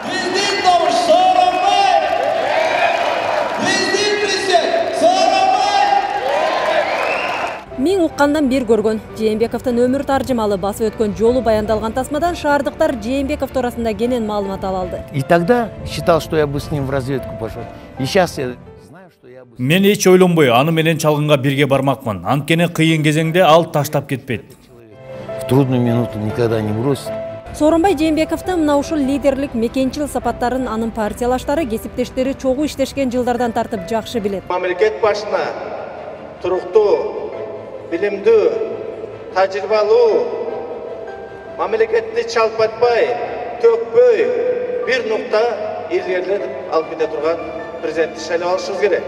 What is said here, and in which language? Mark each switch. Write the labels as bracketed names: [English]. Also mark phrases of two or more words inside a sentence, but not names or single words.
[Kyrgyz] Мен уккандан бир көргөн. Жээнбековдун өмүр таржымалы басып өткөн жолу баяндалган тасмадан шаардыктар Жээнбеков туурасында кенен маалымат ала алды. [Russian] И тогда считал, что я бы с ним в разведку пошел. И сейчас я знаю, что я бы... [Kyrgyz] Мен эч ойлонбой, аны менен чалгынга бирге бармакмын. Анткени кыйын кезеңде ал таштап кетпейт. [Russian] В трудную минуту никогда не бросит. [Kyrgyz] Сооронбай Жээнбековдун мына ушул лидерлик мекенчил сапаттарын анын партиялаштары, кесиптештери чогуу иштешкен жылдардан тартып жакшы билет. Мамлекет башына туруктуу, билимдүү, тажрыйбалуу, мамлекетти чалпатпай, төкпөй, бир нукта илгерилетип алып кете турган президентти шайлап алышыбыз керек.